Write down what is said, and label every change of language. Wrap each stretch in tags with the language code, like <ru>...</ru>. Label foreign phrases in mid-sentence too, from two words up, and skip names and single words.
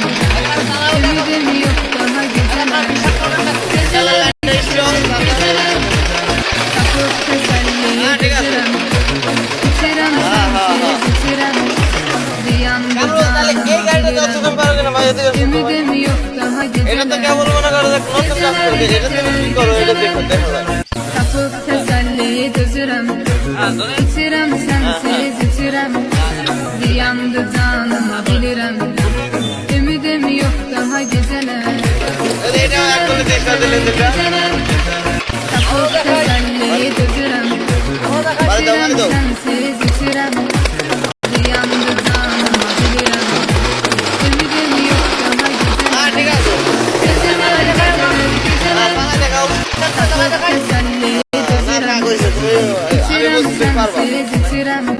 <az>Ümidim yok daha geceler, geceler tapıp teselli gezerim. İçirem sensiz içirem, ziyandı canıma bilirim. Ümidim yok daha</az> <bn>এটা তো</bn> <az>geceler.</az> <bn>কেবল মনে করো যে নতুন কাজ করবে, এটা তুমি কি করো এটা দেখো দেখা যায়।</bn> <az>Tapıp teselli gözürem, içirem sensiz içirem, ziyandı canıma bilirim. Ümidim yok daha geceler,</az> <bn>এটা এক গুলিতে স্টার্ট দিলে যেটা</bn> <az>tapıp teselli gözürem, içirem sensiz içirem, ziyandı canıma bilirim. Ümidim yok daha</az> <bn>হ্যাঁ</bn> <az>geceler,</az> <bn>ঠিক আছে</bn> <az>geceler</az> <bn>পালা দেখাও</bn> <az>tapıp teselli</az> <bn>না না কইছো তুমি আমি</bn> <az>içirem</az> <bn>বুঝতে পারবা</bn> <az>sensiz içirem.</az>